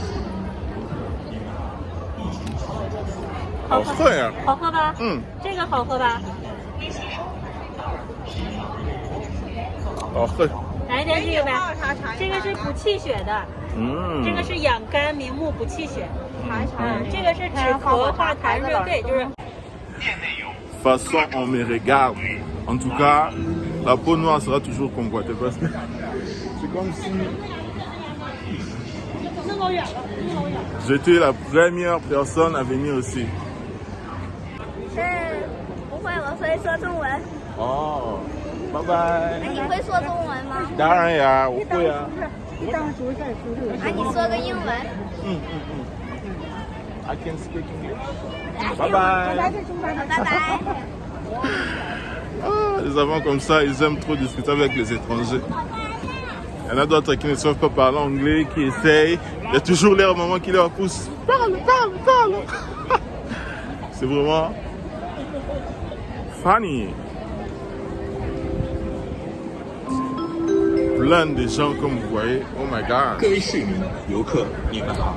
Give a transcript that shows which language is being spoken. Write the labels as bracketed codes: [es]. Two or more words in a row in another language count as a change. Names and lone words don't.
[zh] 好喝呀！好喝吧？嗯，这个好喝吧？好喝。来点这个呗，这个是补气血的，嗯，这个是养肝明目补气血，这个是止咳化痰润，对，就是。 [fr] façon on me regarde. En tout cas, la peau noire sera toujours convoitée parce que c'est comme si j'étais la première personne à venir ici. [zh] 不会，我会说中文。哦，拜拜。你会说中文吗？当然呀，我会啊。你说个英文。 [en] I can speak English. Bye bye. Bye bye. [fr] Les Allemands comme ça, ils aiment trop discuter avec les étrangers. Il y en a d'autres qui ne savent pas parler anglais, qui essayent. Il y a toujours leur maman qui leur pousse. Parle. C'est vraiment funny. Plein de gens comme vous voyez. [en] Oh my god. [zh] 各位市民、游客，你们好！